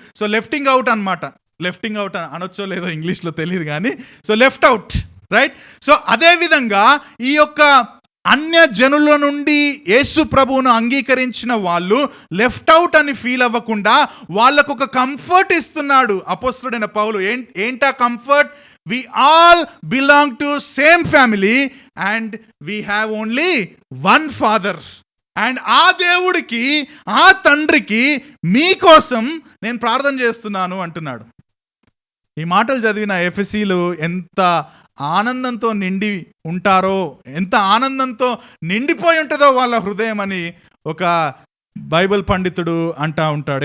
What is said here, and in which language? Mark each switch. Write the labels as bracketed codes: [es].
[te] So లెఫ్టింగ్ out అనమాట. లెఫ్టింగ్ out అనొచ్చో లేదో ఇంగ్లీష్లో తెలియదు కానీ, so left out, right. So అదేవిధంగా ఈ యొక్క అన్య జనుల నుండి యేసు ప్రభువును అంగీకరించిన వాళ్ళు లెఫ్ట్ అవుట్ అని ఫీల్ అవ్వకుండా వాళ్ళకు ఒక కంఫర్ట్ ఇస్తున్నాడు అపోస్తలుడైన పౌలు. ఏంటా comfort? [en] We all belong to same family and we have only one father. [te] And ఆ దేవుడికి, ఆ తండ్రికి మీకోసం నేను ప్రార్థన చేస్తున్నాను అంటున్నాడు. ఈ మాటలు చదివిన ఎఫెసీలు ఎంత ఆనందంతో నిండి ఉంటారో, ఎంత ఆనందంతో నిండిపోయి ఉంటుందో వాళ్ళ హృదయం అని ఒక బైబిల్ పండితుడు అంటా ఉంటాడు.